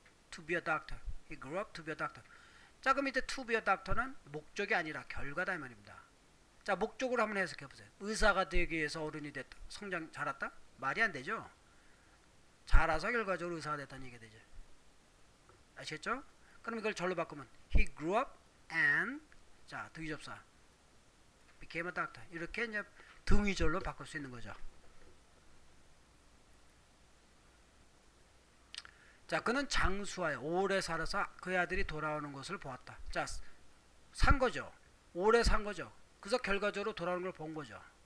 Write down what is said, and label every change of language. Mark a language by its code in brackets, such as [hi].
[en] To be a doctor. He grew up to be a doctor. [ko] 자, 그럼 이때 to be a doctor는 목적이 아니라 결과다 이 말입니다. 자, 목적으로 한번 해석해 보세요. 의사가 되기 위해서 어른이 됐다. 성장 자랐다? 말이 안 되죠. 자라서 결과적으로 의사가 됐다는 얘기가 되죠. 아시겠죠? 그럼 이걸 절로 바꾸면 [en] He grew up and, 자, 등위접사 became a doctor. [ko] 이렇게 이제 등위절로 바꿀 수 있는 거죠. 자, 그는 장수하여 오래 살아서 그의 아들이 돌아오는 것을 보았다. 자, 산 거죠. 오래 산 거죠. 그래서 결과적으로 돌아오는 걸 본 거죠.